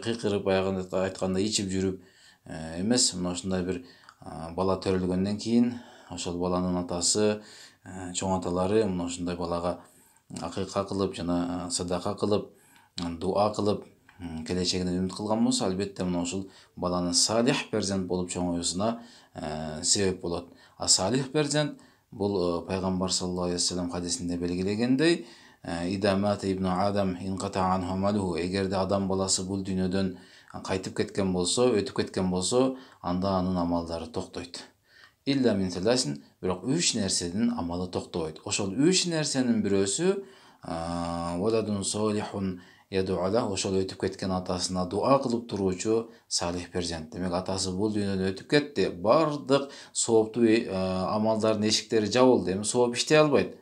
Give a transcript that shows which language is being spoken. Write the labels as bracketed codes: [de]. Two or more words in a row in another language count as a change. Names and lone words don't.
[ky] кыйкырып айтканда ичип жүрүп эмес, мына ушундай бир бала төрөлгөндөн кийин ошол баланын атасы, чоң аталары мына ушундай балага акыйка кылып жана садака кылып, дуа кылып, келечегине үмүт кылган болсо, албетте мына ушул баланын салих перзент болуп чоңоюусуна себеп болот. Салих перзент бул пайгамбар [ar] صلى الله عليه وسلم [ky] хадисинде белгилегендей, [ar] إذا مات ابن آدم انقطع عنه عمله, [ky] эгерде адам баласы бул дүйнөдөн кайтып кеткен болсо, өтүп кеткен болсо, анда анын амалдары токтойт. [ar] إلا من ثلاث, [ky] бирок 3 нерседин амалы токтобойт. Ошол 3 нерсенин бирөөсү [ar] ولد صالح يدعو له, [ky] ошол өтүп кеткен атасына дуа кылып туруучу салих перзент. Демек атасы бул дүйнөдөн өтүп кетти, бардык сооптуу амалдардын эшиктери жабылды, эми сооп иштей албайт.